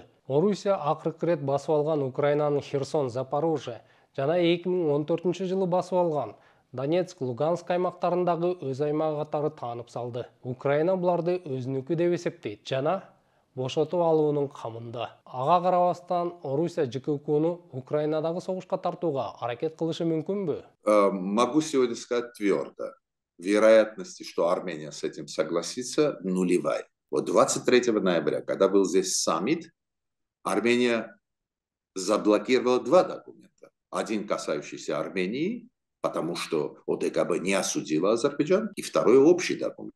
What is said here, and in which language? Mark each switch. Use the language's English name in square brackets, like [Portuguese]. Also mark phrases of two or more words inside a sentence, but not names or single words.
[Kyrgyz] Орусия акыркы рет басып алган Украинанын Херсон, Запорожье жана 2014-жылы басып алган Донецк, Луганск аймактарындагы өз аймагы катары таанып салды. Украина буларды өзүнүкү деп эсептейт жана бошотуп алуунун камында. Ага карабастан Орусия ЖККну Украинадагы согушка тартууга аракет кылышы мүмкүнбү? [Russian] Могу сегодня сказать твердо. Вероятности, что Армения с этим согласится, нулевая. Вот 23 ноября, когда был здесь саммит, Армения заблокировала два документа. Один, касающийся Армении, потому что ОДКБ не осудила Азербайджан, и второй общий документ.